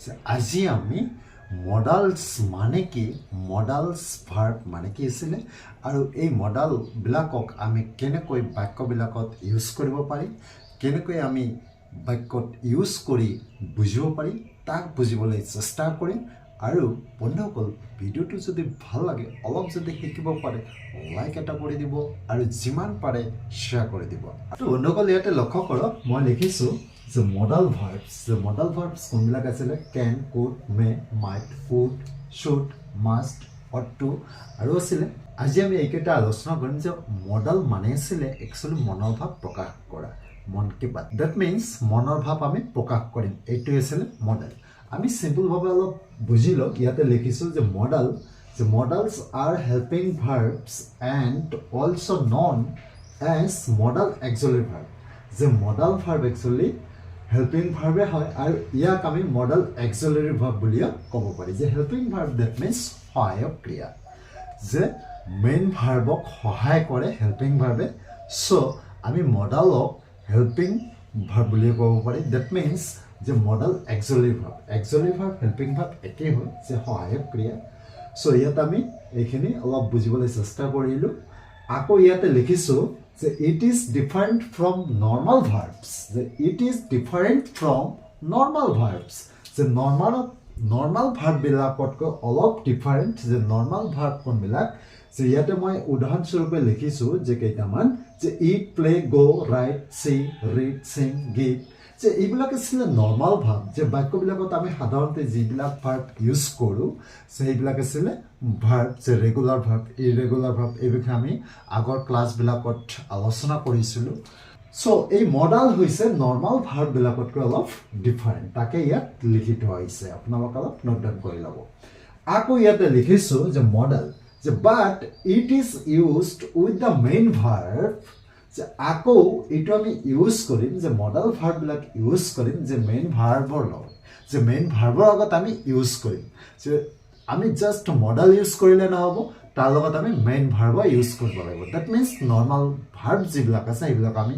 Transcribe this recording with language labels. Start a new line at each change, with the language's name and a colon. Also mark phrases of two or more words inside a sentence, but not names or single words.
Assamese: আজি আমি modals মানে কি
English: modals verb
Assamese: মানে কি আছিলে আৰু এই modal বিলাকক আমি কেনেকৈ বাক্য বিলাকত ইউজ কৰিব পাৰি কেনেকৈ আমি বাক্যত ইউজ কৰি বুজিব পাৰি তাক বুজিবলৈ চেষ্টা কৰিম আৰু বন্ধুসকল ভিডিওটো যদি ভাল লাগে অলপ যদি শিকিব পাৰে লাইক এটা কৰি দিব আৰু যিমান পাৰে শেয়াৰ কৰি দিব আৰু বন্ধুসকল ইয়াতে লক্ষ্য কৰক মই লিখিছো যে
English: modal verbs
Assamese: কোনবিলাক আছিল
English: can could may might would should must ought to
Assamese: আৰু আছিল আজি আমি এইকেইটা আলোচনা কৰিম যে modal মানে আছিল একচুয়ালি মনৰ ভাৱ প্ৰকাশ কৰা
Hindi: मन की बात
English: that means
Assamese: মনৰ ভাৱ আমি প্ৰকাশ কৰিম এইটো আছিল modal আমি সিম্পল ভাবে অলপ বুজিলো ইয়াতে লিখিছো যে
English: modals are helping verbs and also known as modal auxiliary verb
Assamese: যে modal verb actually helping verb হয় আৰু ইয়াক আমি
English: modal auxiliary verb
Assamese: বুলিও ক'ব পাৰি যে
English: helping verb that means
Assamese: সহায়ক ক্ৰিয়া যে
English: main verbক
Assamese: সহায় কৰে
English: helping verb
Assamese: সো আমি modalক
English: helping verb
Assamese: বুলি ক'ব পাৰি
English: that means
Assamese: যে
English: modal auxiliary verb helping verb
Assamese: একেই হয় যে সহায়ক ক্ৰিয়া সো ইয়াত আমি এইখিনি অলপ বুজিবলৈ চেষ্টা কৰিলো আকৌ ইয়াতে লিখিছো যে
English: it is different from normal verbs
Assamese: যে
English: normal verb
Assamese: বিলাকতকৈ অলপ different যে normal verb কোনবিলাক যে ইয়াতে মই উদাহৰণ স্বৰূপে লিখিছো যে কেইটামান যে
English: eat play go write see read sing give
Assamese: যে এইবিলাক আছিল
English: normal verb
Assamese: যে বাক্যবিলাকত আমি সাধাৰণতে যিবিলাক ভার্ব ইউজ কৰো সেইবিলাক আছিল ভার্ব যে
English: regular verb irregular verb
Assamese: এই বিষয়ে আমি আগৰ ক্লাছবিলাকত আলোচনা কৰিছিলো সো এই মডাল হৈছে
English: normal verb
Assamese: বিলাকতকৈ অলপ ডিফাৰেন্ট তাকে ইয়াত লিখিত হৈছে আপোনালোক অলপ
English: note down
Assamese: কৰি লব আকৌ ইয়াতে লিখিছো যে মডাল যে
English: but it is used with the main verb
Assamese: যে আকৌ এটো আমি ইউজ কৰিম যে
English: modal verb
Assamese: বিলাক ইউজ কৰিম যে
English: main verbৰ
Assamese: লগত যে
English: main verbৰ
Assamese: লগত আমি ইউজ কৰিম যে আমি
English: just modal
Assamese: ইউজ কৰিলে নহব তাৰ লগত আমি
English: main verb
Assamese: ইউজ কৰিব লাগিব
English: that means normal verb
Assamese: যিবিলাক আছে এইবিলাক আমি